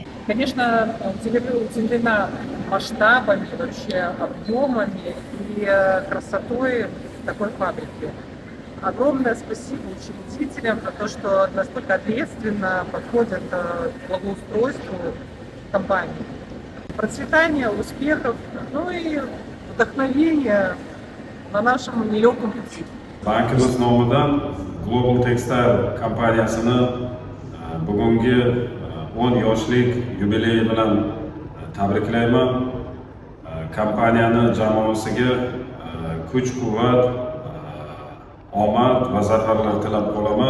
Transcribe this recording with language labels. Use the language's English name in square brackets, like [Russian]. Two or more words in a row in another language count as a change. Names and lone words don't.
[Russian] Конечно, удивлена масштабами, вообще объемами и красотой такой фабрики. Огромное спасибо учредителям за то, что настолько ответственно подходят к благоустройству компании. Процветания, успехов, ну и вдохновения на нашем нелегком пути. [Uzbek] Bankimiz nomidan Global Textile kompaniyasini bugungi 10 yoshlik yubileyi bilan tabriklayman. Kompaniyani jamoasiga kuch-quvvat, omad va zafarlar tilab qolaman.